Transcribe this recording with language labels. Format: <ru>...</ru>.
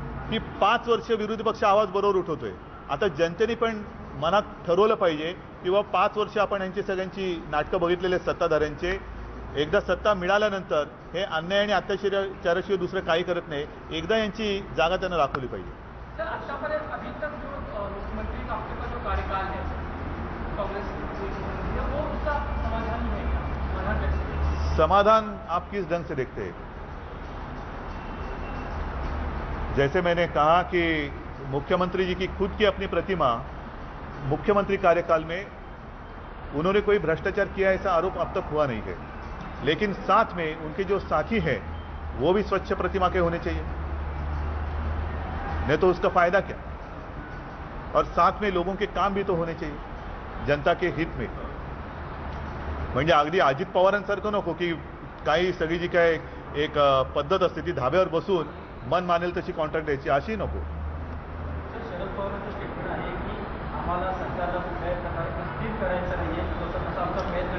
<mr>की 5 वर्ष विरोधी पक्ष आवाज बरोबर उठवतोय. आता जनतेने पण मनात ठरवलं पाहिजे किंवा 5 वर्ष आपण यांची सगळ्यांची नाटकं बघितलेले सत्ताधाऱ्यांचे, एकदा सत्ता मिळाल्यानंतर हे अन्याय आणि अत्याचाराशिवाय दुसरं काही करत नाही. एकदा यांची जागा त्यांना दाखवली पाहिजे.</mr> <hi>सर अच्छा अभी तक जो मुख्यमंत्री का आपके पास जो कार्यकाल है कांग्रेस वो उसका समाधान नहीं है, समाधान कैसे? समाधान आप किस ढंग से देखते हैं? जैसे मैंने कहा कि मुख्यमंत्री जी की खुद की अपनी प्रतिमा, मुख्यमंत्री कार्यकाल में उन्होंने कोई भ्रष्टाचार किया ऐसा आरोप अब तक हुआ नहीं है, लेकिन साथ में उनके जो साथी हैं वो भी स्वच्छ प्रतिमा के होने चाहिए, नहीं तो उसका फायदा क्या. और साथ में लोगों के काम भी तो होने चाहिए जनता के हित में.</hi> <mr>म्हणजे अगदी अजित पवारांसारखं नको की काही सगळी जी काय एक पद्धत असते ती धाब्यावर बसून मन मानेल तशी कॉन्ट्रॅक्ट द्यायची अशी नको. शरद पवारांचं स्टेटमेंट आहे की आम्हाला सरकारला कुठल्याही प्रकारे स्थिर करायचं नाहीये, तसा आमचा प्रयत्न.</mr>